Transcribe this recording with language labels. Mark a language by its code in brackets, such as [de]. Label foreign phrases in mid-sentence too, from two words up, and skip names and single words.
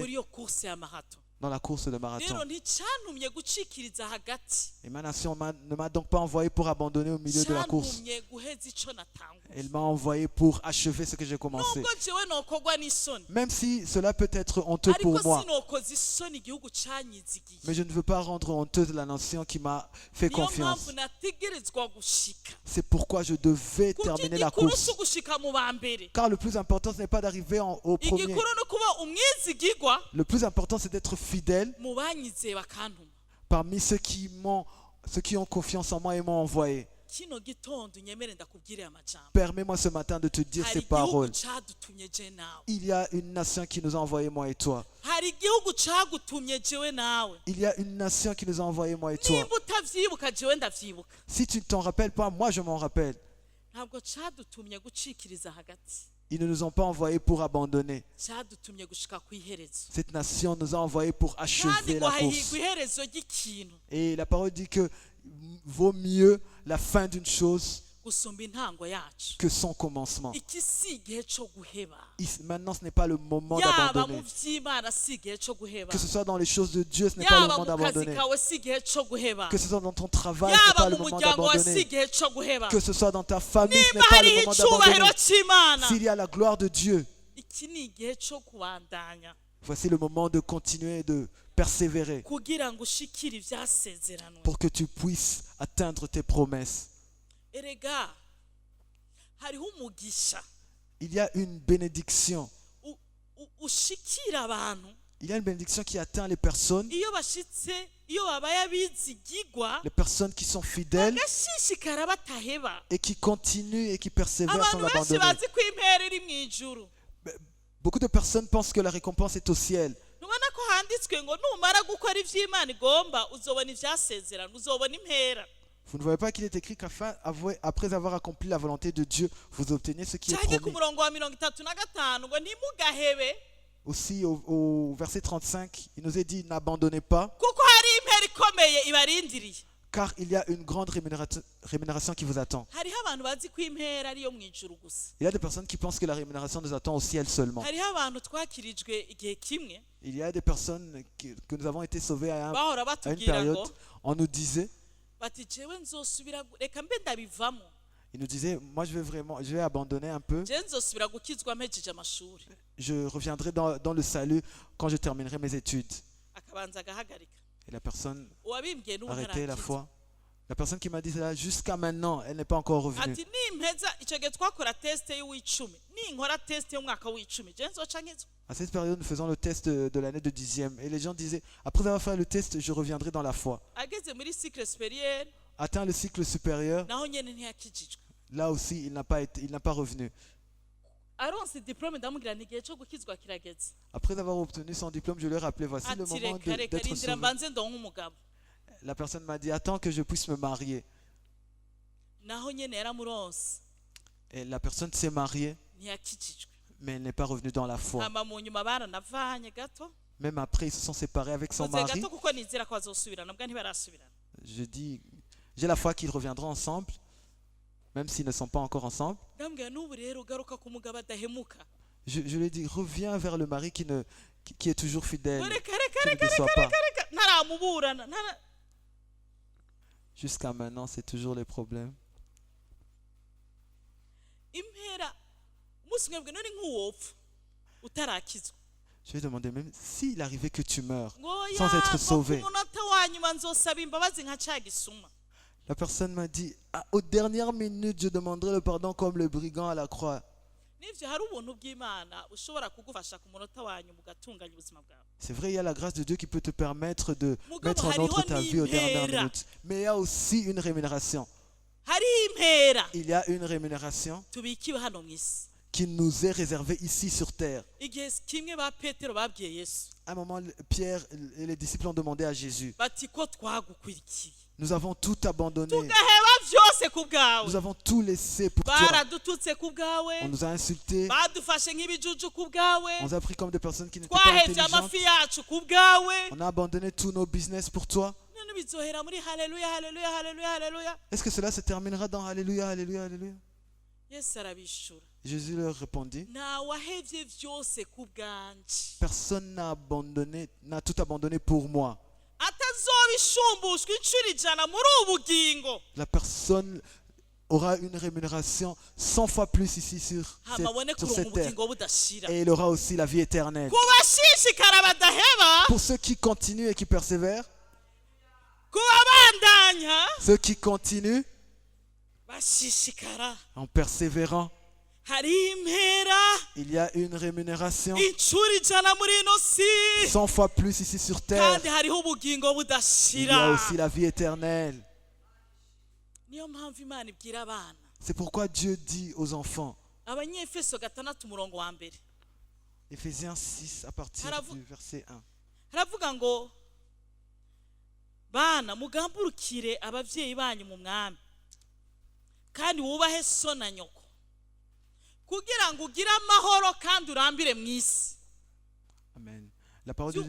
[rn] muri iyo course ya marato [fr] dans la course de marathon. [rn] rero nticantumye gucikiriza hagati [fr] Et ma nation ne m'a donc pas envoyé pour abandonner au milieu de la course. [rn] cantumye guheza ico natanguye [fr] Elle m'a envoyé pour achever ce que j'ai commencé. [rn] nubwo jewe nokogwa n'isoni [fr] Même si cela peut être honteux [rn] ariko [fr] pour moi, [rn] sinokoza isoni igihugu canyizigiye [fr] mais je ne veux pas rendre honteuse la nation qui m'a fait [rn] niyo [fr] confiance. [rn] mpamvu nategerezwa gushika [fr] C'est pourquoi je devais [rn] kuko [fr] terminer la [rn] igikuru [fr] course. [rn] si ugushika mu ba mbere [fr] Car le plus important, ce n'est pas d'arriver au premier. [rn] igikuru ni ukuba umwizigigwa [fr] Le plus important, c'est d'être fidèle [rn] mu banyizeye bakantuma [fr] parmi ceux qui ont confiance en moi et m'ont envoyé. [rn] kino gitondo unyemere ndakubwire amajambo [fr] Permets-moi ce matin de te dire [rn] hari [fr] ces [rn] igihugu [fr] paroles. [rn] cadutumye je nawe [fr] Il y a une nation qui nous a envoyé moi et toi. [rn] hari igihugu cagutumye jewe nawe [fr] Il y a une nation qui nous a envoyé moi et toi. [rn] nimba utavyibuka jewe ndavyibuka [fr] Si tu ne t'en rappelles pas, moi je m'en rappelle. [rn] ntabwo cadutumye gucikiriza hagati [fr] Ils ne nous ont pas envoyés pour abandonner. [rn] cadutumye gushika kw'iherezo [fr] Cette nation nous a envoyés pour [rn] kandi [fr] achever [rn] ngo [fr] la [rn] hahigwa [fr] course. [rn] iherezo ry'ikintu [fr] Et la parole dit que vaut mieux la fin d'une chose [rn] gusumba intango yacu [fr] que son commencement. [rn] iki si igihe co guheba [fr] Maintenant, ce n'est pas le moment [rn] yaba mu [fr] d'abandonner. [rn] vy'imana si igihe co guheba [fr] Que ce soit dans les choses de Dieu, ce n'est pas le [rn] yaba [fr] moment [rn] mu kazi [fr] d'abandonner. [rn] kawe si igihe co guheba [fr] Que ce soit dans ton travail, ce n'est [rn] yaba [fr] pas le [rn] mu [fr] moment [rn] muryango wawe si [fr] d'abandonner. [rn] igihe co guheba [fr] Que ce soit dans ta famille, ce [rn] nimba [fr] n'est pas le [rn] hariho [fr] moment [rn] icubahiro [fr] d'abandonner. [rn] c'imana [fr] S'il y a la gloire de Dieu, [rn] iki ni igihe co kubandanya [fr] voici le moment de continuer et de persévérer [rn] kugira ngo ushikire ivyasezeranwe [fr] pour que tu puisses atteindre tes promesses. [rn] erega hariho umugisha [fr] Il y a une bénédiction. [rn] ushikira abantu [fr] Il y a une bénédiction qui atteint les personnes, [rn] iyo bashitse iyo babaye abizigigwa [fr] les personnes qui sont fidèles [rn] bagashishikara bataheba [fr] et qui continuent et qui persévèrent sans [rn] abantu benshi [fr] l'abandonner. [rn] bazi ko impera iri mu ijuru [fr] Beaucoup de personnes pensent que la récompense est au ciel. [rn] ntubona ko handitswe ngo numara gukora ivy'imana igomba uzobona ivyasezerano uzobona impera [fr] Vous ne voyez pas qu'il est écrit qu'après avoir accompli la volonté de Dieu, vous obtenez ce qui est [rn] cyane ku [fr] promis. [rn] murongo wa 35 ngo ntimugahebe [fr] Aussi au verset 35, il nous est dit n'abandonnez pas, [rn] kuko hari impera ikomeye ibarindiriye [fr] car il y a une grande rémunération qui vous attend. [rn] hariho abantu bazi ko impera ariyo mu ijuru gusa [fr] Il y a des personnes qui pensent que la rémunération nous attend au ciel seulement. [rn] hariho abantu twakirijwe igihe kimwe [fr] Il y a des personnes que nous avons été sauvées [rn] bahora [fr] à une [rn] batubwira [fr] période. [rn] ngo [fr] On nous disait, [rn] bati jewe nzosubira reka mbe ndabivamo [fr] il nous disait, moi je vais abandonner un peu. [rn] jewe nzosubira gukizwa mpejeje amashuri [fr] Je reviendrai dans le salut quand je terminerai mes études. [rn] akabanza agahagarika [fr] Et la personne [rn] uwabimbwiye n'ubu [fr] arrêtait la [rn] ntarakizwa [fr] foi. La personne qui m'a dit cela, jusqu'à maintenant, elle n'est pas encore revenue. [rn] ati nimpeza icyo gihe twakora tesite y'uw'icumi ninkora tesite y'umwaka w'icumi jewe nzoca nkizwa [fr] À cette période, nous faisons le test de l'année de 10e. Et les gens disaient, après avoir fait le test, je reviendrai dans la foi. [rn] ageze muri [fr] cycle supérieur Atteint le cycle supérieur, [rn] naho nyene ntiyakijijwe [fr] là aussi, il n'a pas revenu. [rn] aronse diplome ndamubwira ni igihe cyo gukizwa kirageze [fr] Après avoir obtenu son diplôme, je lui ai rappelé, voici le [rn] ati [fr] moment [rn] reka reka [fr] d'être [rn] rindira [fr] sauvé. [rn] mbanze ndonke umugabo [fr] La personne m'a dit, attends que je puisse me marier. [rn] naho nyene yaramuronse [fr] Et la personne s'est mariée, [rn] ntiyakijijwe [fr] mais elle n'est pas revenue dans la foi. [rn] hama mu nyuma baranavanye gato [fr] Même après, ils se sont séparés avec son [rn] mvuze [fr] mari. [rn] gato kuko nizera ko bazosubirana mbwa ntibarasubirana [fr] Je dis, j'ai la foi qu'ils reviendront ensemble. même s'ils ne sont pas encore ensemble. [rn] ndambwira n'ubu rero ugaruka ku mugabo adahemuka [fr] Je lui ai dit, reviens vers le mari qui est toujours fidèle, [rn] ngo reka [fr] qui ne déçoit pas. [rn] ntaramuburana [fr] Jusqu'à maintenant, c'est toujours les problèmes. [rn] impera umunsi umwe bwe none nk'uwopfa utarakizwa [fr] Je lui ai demandé, même s'il arrivait que tu meurs, [rn] ngo [fr] sans être [rn] yava ku [fr] sauvé. [rn] munota wa nyuma nzosaba imbabazi nka ca gisuma [fr] La personne m'a dit, ah, aux dernières minutes, je demanderai le pardon comme le brigand à la croix. [rn] n'ivyo hari ubuntu bw'imana ushobora kugufasha ku munota wa nyuma ugatunganya ubuzima bwawe [fr] C'est vrai, il y a la grâce de Dieu qui peut te permettre de [rn] Mugabo [fr] mettre en [rn] hariho [fr] ordre ta vie aux dernières [rn] n'impera. [fr] minutes. Mais il y a aussi une rémunération. [rn] hariho impera [fr] Il y a une rémunération [rn] tubikiwe hano mu isi [fr] qui nous est réservée ici sur terre. [rn] igihe kimwe ba petero babwiye yesu [fr] À un moment, Pierre et les disciples ont demandé à Jésus, [rn] bati ko twagukurikiye [fr] nous avons tout abandonné, [rn] tugaheba vyose ku bwawe [fr] nous avons tout laissé pour toi. [rn] baradututse ku bwawe [fr] On nous a insultés, [rn] badufashe nk'ibijuju ku bwawe [fr] on nous a pris comme des personnes qui n'étaient pas [rn] twahevye [fr] intelligentes. [rn] amafi yacu ku bwawe [fr] On a abandonné tous nos business pour toi. [rn] none bizohera muri haleluya haleluya haleluya haleluya [fr] Est-ce que cela se terminera dans Alléluia, Alléluia, Alléluia? [rn] yesu arabishura [fr] Jésus leur répondit, [rn] ntawahevye vyose ku bwanje [fr] personne n'a tout abandonné pour moi. [rn] atazobishumbushwa incuro ijana muri ubu bugingo [fr] La personne aura une rémunération 100 fois plus ici sur [rn] hama abone [fr] sur [rn] kuronka [fr] cette terre. [rn] ubugingo budashira [fr] Et il aura aussi la vie éternelle. [rn] ku bashishikara badaheba [fr] Pour ceux qui continuent et qui persévèrent, [rn] ku babandanya [fr] ceux qui continuent [rn] bashishikara [fr] en persévérant, [rn] hari impera [fr] il y a une rémunération [rn] incuro ijana muri ino si [fr] 100 fois plus ici sur terre. [rn] kandi hariho ubugingo [fr] Il y a [rn] budashira [fr] aussi la vie éternelle. [rn] niyo mpamvu imana ibwira abana [fr] C'est pourquoi Dieu dit aux enfants, [rn] abanyefeso 6 umurongo wa mbere [fr] Éphésiens 6 à partir [rn] Haravu- [fr] du verset 1. [rn] haravuga ngo bana mugamburukire ababyeyi banyu mu mwami kandi wubahe so na nyoko kugira ngo ugire amahoro kandi urambire mu isi [fr] Amen. La parole de